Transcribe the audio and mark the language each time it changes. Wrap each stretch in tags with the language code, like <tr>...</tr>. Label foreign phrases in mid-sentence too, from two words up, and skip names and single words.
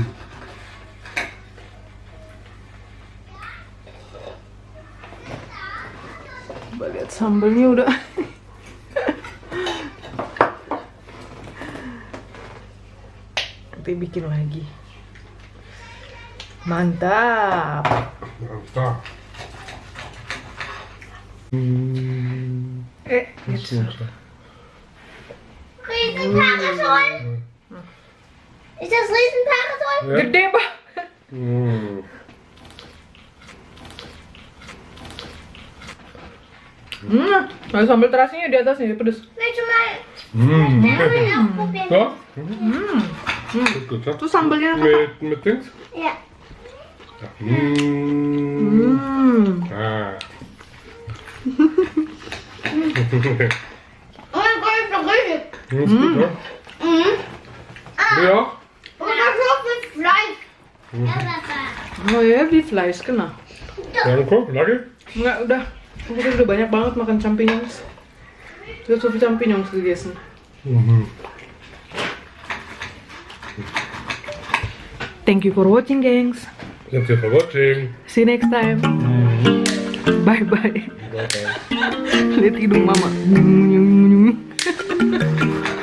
<id>Coba lihat sambalnya udah. Nanti bikin lagi. Mantap. Mantap.</id> <de>Jetzt. Riesenparasol? Ist das Riesenparasol? Ja.</de> <id>Gede banget. Nah, sambal terasinya di atasnya pedes.</id> <de>Willst du mal ausprobieren? So? Gut, ja.</de> <id>Terus sambalnya</id> <de>Mit Dings? Ja. Ja. Ah. Oh mein Gott, ist doch richtig. Ist gut, ja? Ja. Und das ist mit Fleisch. Ja, Papa.</de> <id>Oh ya, di Fleisch, genau.</id> <de>Danke,</de> <id>lagi? Enggak, udah. Kita udah banyak banget makan champignons.</id> <de>Sudah so viel champignons gegessen.</de> <en>Thank you for watching, gengs. Thank you for watching. See you next time. Bye bye. Bye bye.</en> <id>Lihat hidung mama.</id>